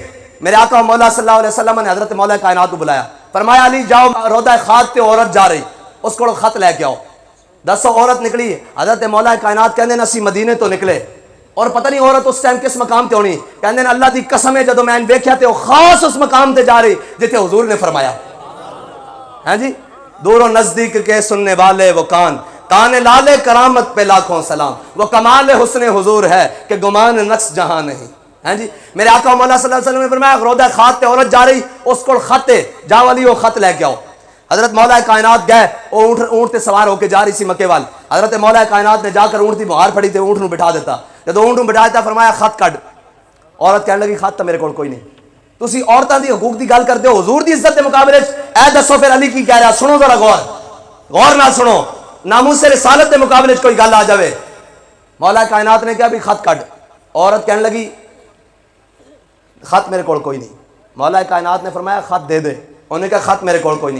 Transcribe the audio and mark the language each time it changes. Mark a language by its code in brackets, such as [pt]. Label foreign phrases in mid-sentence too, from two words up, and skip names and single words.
[ur] میرے آقا مولا صلی اللہ علیہ وسلم نے حضرت مولا کائنات کو بلایا, فرمایا علی جاؤ روضہ خاک تے عورت جا رہی, اس کو خط لے کے آؤ. 10 عورت نکلی. [pa] حضرت مولا کائنات کہندے نا اسی مدینے تو نکلے, اور پتہ نہیں عورت اس ٹائم کس مقام تے ہونی. کہندے نا اللہ دی قسم ہے جدوں میں ویکھیا تے وہ خاص اس مقام تے جا رہی جتھے حضور نے فرمایا ہاں جی, [ur] دور و نزدیک کے سننے والے وہ کان لالے کرامت پہ لاکھوں سلام, وہ کمال حسن حضور ہے کہ گمان نقص جہاں نہیں. ہاں جی, میرے آقا مولا صلی اللہ علیہ وسلم نے فرمایا روضہ خاک تے عورت جا رہی, اس کو خط ہے جا والی وہ خط لے کے آؤ. [pa] حضرت مولا کائنات گئے, اونٹ تے سوار ہو کے جا رہی سی مکے وال. حضرت مولا کائنات نے جا کر اونٹ دی مہار پھڑی تے اونٹ نو بٹھا دیتا. جب اونٹ نو بٹھا دیتا فرمایا خط کڈ. عورت کہنے لگی خط تو میرے کول کوئی نہیں. تسی عورتاں دی حقوق دی گل کرتے ہو حضور دی عزت دے مقابلے اے دسو پھر علی کی کہہ رہا. سنو ذرا غور نال سنو, ناموس رسالت دے مقابلے کوئی گل آ جاوے. مولا کائنات نے کہا بھی خط کڈ. عورت کہنے لگی خط میرے کول کوئی نہیں. مولا کائنات نے فرمایا خط دے دے. انہوں نے کہا خط میرے کول کوئی نہیں.